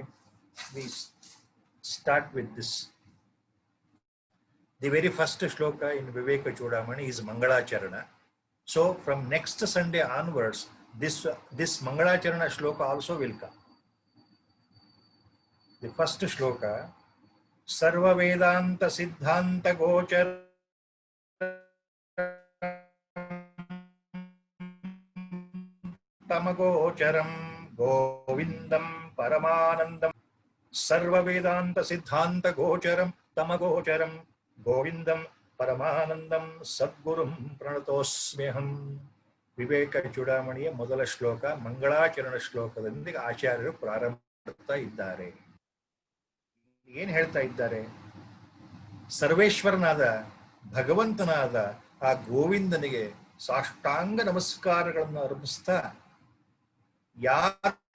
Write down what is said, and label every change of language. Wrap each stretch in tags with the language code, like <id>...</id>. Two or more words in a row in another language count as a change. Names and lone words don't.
<en>We start with this. The very first shloka in Viveka Chudamani is Mangalacharana. So from next Sunday onwards, this Mangalacharana shloka also will come. The first shloka,</en> <sa>सर्व वेदान्त सिद्धान्त गोचर तमगोचरम् गोविन्दम् परमानन्दम्. सर्व वेदान्त सिद्धान्त गोचरम् तमगोचरम् गोविन्दम् परमानन्दम् सद्गुरुम् प्रणतोऽस्म्यहम्.</sa> <kn>ವಿವೇಕ ಚೂಡಾಮಣಿಯ ಮೊದಲ ಶ್ಲೋಕ ಮಂಗಳಾಚರಣ ಶ್ಲೋಕದೊಂದಿಗೆ ಆಚಾರ್ಯರು ಪ್ರಾರಂಭ ಮಾಡ್ತಾ ಇದ್ದಾರೆ. ಏನು ಹೇಳ್ತಾ ಇದ್ದಾರೆ? ಸರ್ವೇಶ್ವರನಾದ ಭಗವಂತನಾದ ಆ ಗೋವಿಂದನಿಗೆ ಸಾಷ್ಟಾಂಗ ನಮಸ್ಕಾರಗಳನ್ನು ಅರ್ಪಿಸ್ತಾ, ಯಾರು</kn>